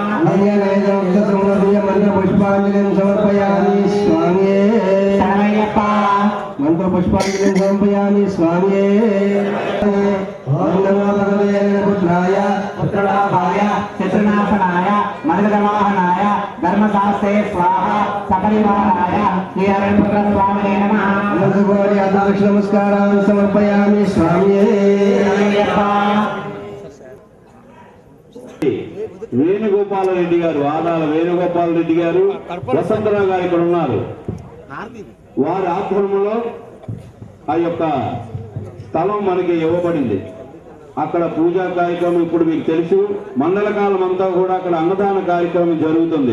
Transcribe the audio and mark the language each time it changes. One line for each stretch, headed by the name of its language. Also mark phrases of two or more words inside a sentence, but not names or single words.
Sanskrit: मंत्रपुष्पांजलिं समर्पयामि स्वामिये शरणमय्यप्पा मंत्रपुष्पांजलिं समर्पयामि स्वामिये ओम नमो भगवते रुद्राय पुत्रलाभाय चतुर्नाशनाय मधुरवाहनाय धर्मशास्त्रे स्वाहा सपरिवाराय श्रीहरिपुत्रस्वामिने नमः दक्षिण नमस्कारान् समर्पयामि स्वामिये शरणमय्यप्पा
Telugu: వేణుగోపాల రెడ్డి గారు ఆదాల వేణుగోపాల రెడ్డి గారు వసంతరావు గారు ఇక్కడ ఉన్నారు. వారి ఆధ్వర్యంలో ఆ యొక్క స్థలం మనకి ఇవ్వబడింది. అక్కడ పూజా కార్యక్రమం ఇప్పుడు మీకు తెలుసు. మండల కాలం అంతా కూడా అక్కడ అన్నదాన కార్యక్రమం జరుగుతుంది.